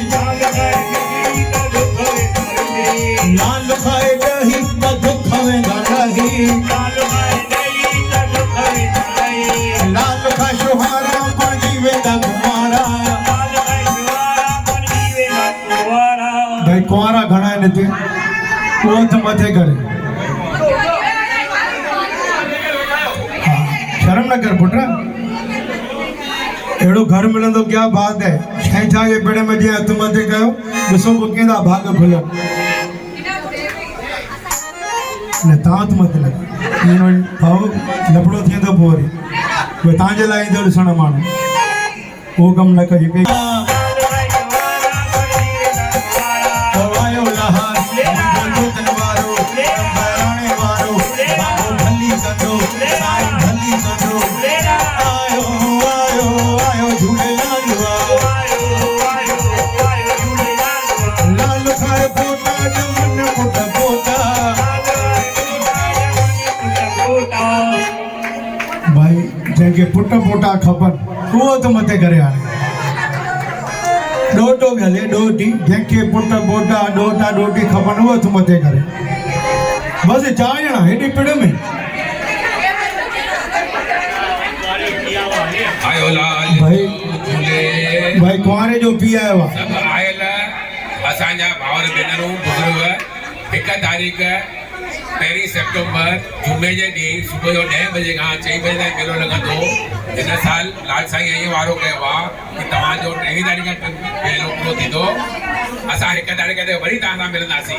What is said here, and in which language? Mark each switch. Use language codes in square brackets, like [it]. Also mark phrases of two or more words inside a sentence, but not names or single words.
[sd] लाल खाए दही तो दुख वेंदा दही लाल खाए शुहारा पानी वेंदा कुमारा भाई कुआरा घणा आहिनि हिते उहो त मथे करे शर्म न कर पुट एड़ो घर मिलंदो [hi] क्या बात है [sd] छेछा के पेड़ में जे हथ मथे कयो ॾिसो केंदा भाग खुलियो न तात मत लग इनो भाव लपड़ो थींदो पोरी वे तांजे लाइ ईंदो ॾिसण माण्हू उहो कम न कजे के आयो लहर मुंहिंजो जनवारो बहिराणे वारो बाबो भली कंदो साईं भली कंदो आयो आयो आयो झूलेलाल लाल खाए पोटा जमन पुट पोटा भाई जंहिंखे पुट पोटा खपनि उहो त मथे करे हाणे ॾोटो हले ॾोटी जंहिंखे पुट पोटा ॾोटा ॾोटी खपनि उहो त मथे करे बसि 4 ॼणा हेॾी पिड़ में आयो लाल भाई झूले भाई कुंवारे जो पी आयो आहे सब आयल असांजा भावर भेनरूं बुज़ुर्ग 1 तारीख़ 1 सेप्टेम्बर जुमे जे ॾींहुं सुबुह जो 10 बजे खां 6 बजे ताईं मेलो लॻंदो हिन साल लाल साईं इहो वारो कयो आहे कि तव्हांजो 3 तारीख़ मेलो पूरो थींदो असां 1 तारीख़ ते वरी तव्हां सां मिलंदासीं